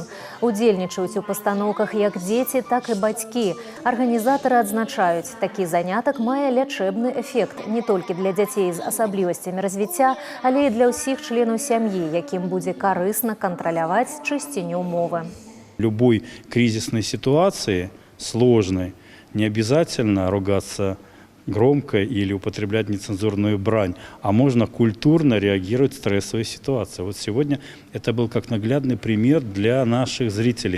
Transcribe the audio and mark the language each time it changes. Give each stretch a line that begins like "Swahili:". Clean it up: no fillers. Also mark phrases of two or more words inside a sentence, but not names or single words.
Belarusian: Удзельнічаюць у пастаноўках як дзеці, так і бацькі. Арганізатары адзначаюць, такі занятак мае лячэбны эфект не толькі для дзяцей з асаблівасцямі развіцця, але і для ўсіх членаў сям'і, якім будзе карысна кантраляваць чысціню мовы.
Russian: Любой кризисной ситуации, сложной, не обязательно ругаться громко или употреблять нецензурную брань, а можно культурно реагировать в стрессовой ситуации. Вот сегодня это был как наглядный пример для наших зрителей.